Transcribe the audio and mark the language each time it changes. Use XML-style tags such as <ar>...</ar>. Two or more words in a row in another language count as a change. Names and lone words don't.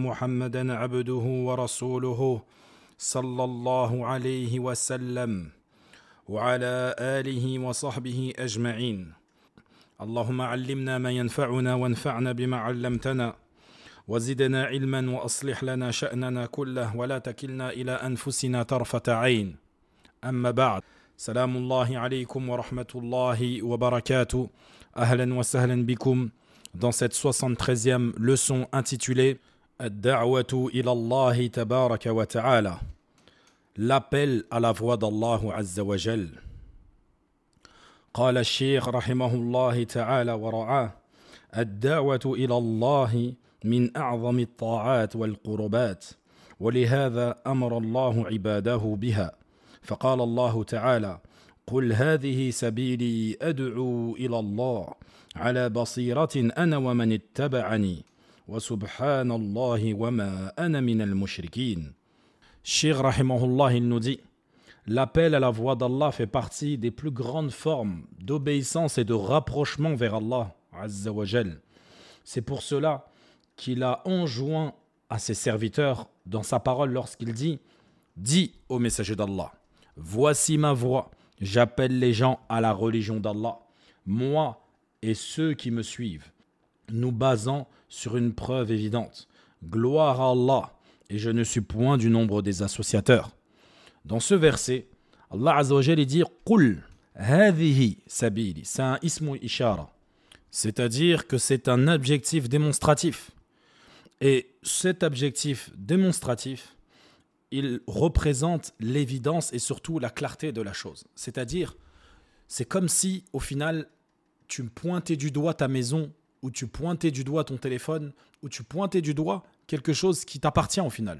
<ar>محمدا عبده ورسوله صلى الله عليه وسلم وعلى آله وصحبه أجمعين اللهم علمنا ما ينفعنا وانفعنا بما علمتنا وزدنا علما وأصلح لنا شأننا كله ولا تكلنا إلى أنفسنا طرفة عين أما بعد سلام الله عليكم ورحمة الله وبركاته أهلا وسهلا بكم</ar> <fr>dans cette 73e leçon intitulée</fr> <ar>الدعوة إلى الله تبارك وتعالى,</ar> <fr>l'appel à la voix d'Allah</fr> <ar>عز وجل. قال الشيخ رحمه الله تعالى ورعاه الدعوة إلى الله من أعظم الطاعات والقربات ولهذا أمر الله عباده بها فقال الله تعالى قل هذه سبيلي أدعو إلى الله على بصيرة أنا ومن اتبعني وسبحان الله وما أنا من المشركين.</ar> <fr>Cheikh rahimahullah, il nous dit l'appel à la voix d'Allah fait partie des plus grandes formes d'obéissance et de rapprochement vers Allah</fr> <ar>عز وجل.</ar> <fr>C'est pour cela qu'il a enjoint à ses serviteurs dans sa parole lorsqu'il dit « Dis au messager d'Allah, voici ma voix, j'appelle les gens à la religion d'Allah, moi et ceux qui me suivent, nous basant sur une preuve évidente. Gloire à Allah, et je ne suis point du nombre des associateurs. » Dans ce verset, Allah</fr> <ar>عز وجل</ar> <fr>dit «</fr> <ar>قل هذه سبيلي</ar> <fr>» c'est un</fr> <ar>اسم إشارة,</ar> <fr>c'est-à-dire que c'est un adjectif démonstratif. Et cet adjectif démonstratif, il représente l'évidence et surtout la clarté de la chose. C'est-à-dire, c'est comme si, au final, tu pointais du doigt ta maison, ou tu pointais du doigt ton téléphone, ou tu pointais du doigt quelque chose qui t'appartient au final.</fr>